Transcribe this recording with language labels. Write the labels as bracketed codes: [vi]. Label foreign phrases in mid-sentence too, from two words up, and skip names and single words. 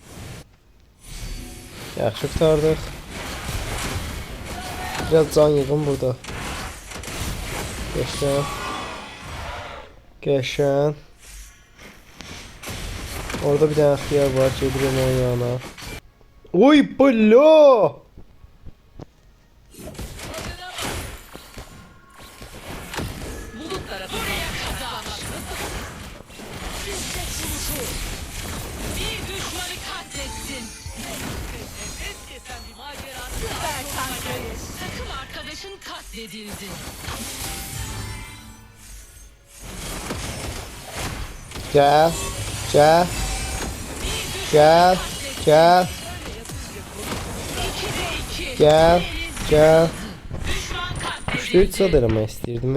[az] Yaxşı qurtardıq. Biraz can yığın burada. Qəşən. Qəşən. Orada bir dənə xiyar var, gedirəm onun yanına. Oy, blo! [tr] Bulut tarafı buraya kadar. Bir düşmanı katletsin. Nefes kesen bir macera. Süper kankayız. Takım arkadaşın katledildi. [az] Gəl. Gəl. Gəl. Gəl. 2'de 2. Gəl. Gəl. [tr] Düşman katledildi. [az] Üçlü sad eləmək istəyirdim.